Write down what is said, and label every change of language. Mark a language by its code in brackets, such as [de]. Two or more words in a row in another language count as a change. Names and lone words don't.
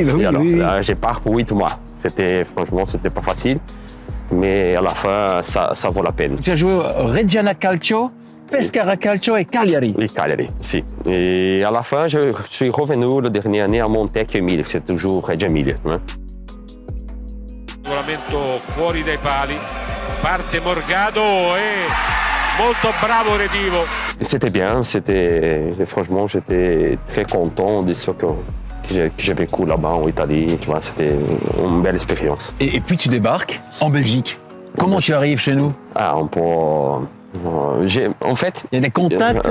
[fr] Et alors, là, j'ai pars pour 8 mois. Franchement, c'était pas facile. Mais à la fin, ça vaut la peine. Tu as joué au Reggiana Calcio, Pescara Calcio et Cagliari. Et Cagliari, si. Et à la fin, je suis revenu la dernière année à Montecchio Emilia, c'est toujours Reggio Emilia. [it] Regolamento fuori dai pali, parte Morgado e molto bravo Redivo. [fr] C'était bien, franchement, j'étais très content de ce que j'ai vécu là-bas en Italie. Tu vois, c'était une belle expérience. Et puis tu débarques en Belgique. Comment tu arrives chez nous? En fait, il y a des contacts.